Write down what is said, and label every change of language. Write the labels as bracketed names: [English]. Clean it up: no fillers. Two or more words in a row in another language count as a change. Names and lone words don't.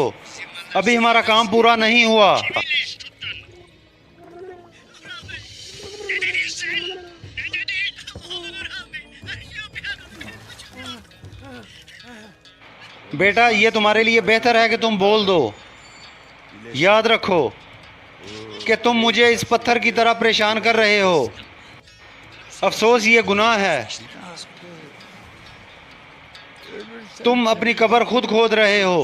[Urdu] ابھی ہمارا کام پورا نہیں ہوا. [Turkish] Ne dedin sen? Ne dedin? Oğlum Orhan Bey. Yok ya. [Urdu] بیٹا، یہ تمہارے لیے بہتر ہے کہ تم بول دو. یاد رکھو کہ تم مجھے اس پتھر کی طرح پریشان کر رہے ہو. افسوس، یہ گناہ ہے. تم اپنی قبر خود کھود رہے ہو.